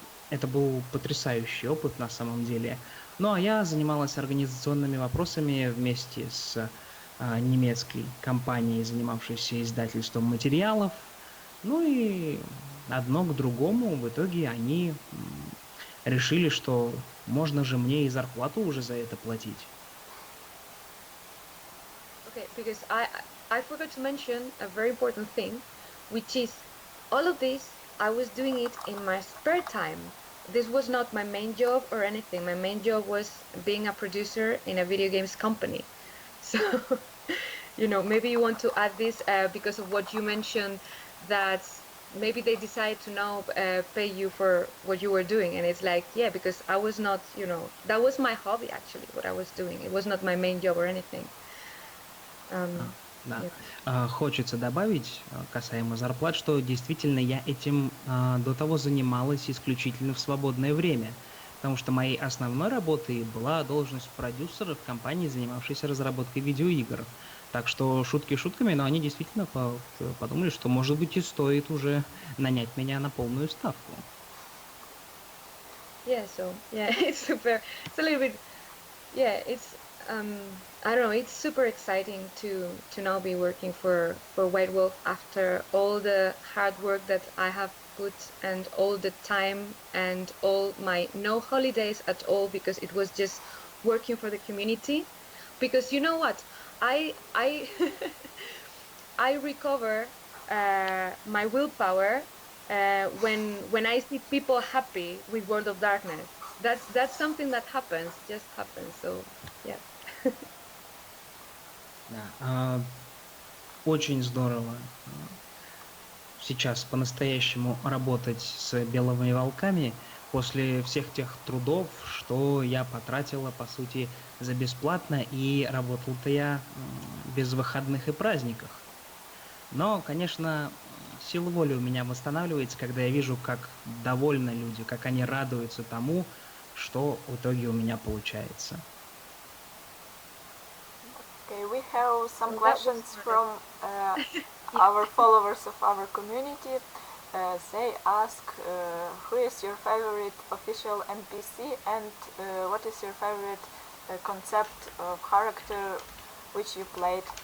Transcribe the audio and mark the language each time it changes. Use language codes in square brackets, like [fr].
[ru] Это был потрясающий опыт на самом деле. Ну а я занималась организационными вопросами вместе с немецкой компанией, занимавшейся издательством материалов. Ну и одно к другому в итоге они решили, что можно же мне и зарплату уже за это платить. [en] Okay, because I forgot to mention a very important thing, which is all of this I was doing it in my spare time. This was not my main job or anything. My main job was being a producer in a video games company. So, you know, maybe you want to add this because of what you mentioned, that maybe they decide to now pay you for what you were doing. And it's like, yeah, because I was not, you know, that was my hobby actually, what I was doing. It was not my main job or anything. [ru] Да. Хочется добавить касаемо зарплат, что действительно я этим до того занималась исключительно в свободное время, потому что моей основной работой была должность продюсера в компании, занимавшейся разработкой видеоигр. Так что шутки шутками, но они действительно подумали, что может быть и стоит уже нанять меня на полную ставку. [en] Yeah, so yeah, it's super. It's a little bit. Yeah, it's. I don't know. It's super exciting to now be working for White Wolf after all the hard work that I have put and all the time and all my no holidays at all, because it was just working for the community. Because you know what, I I recover my willpower when I see people happy with World of Darkness. That's something that happens, just happens. So yeah. [ru] Да, очень здорово сейчас по-настоящему работать с белыми волками после всех тех трудов, что я потратила, по сути, за бесплатно, и работал-то я без выходных и праздников. Но, конечно, сила воли у меня восстанавливается, когда я вижу, как довольны люди, как они радуются тому, что в итоге у меня получается. [en] Okay, we have some Well, that was questions nice. from our followers of our community. They ask who is your favorite official NPC and what is your favorite concept of character which you played.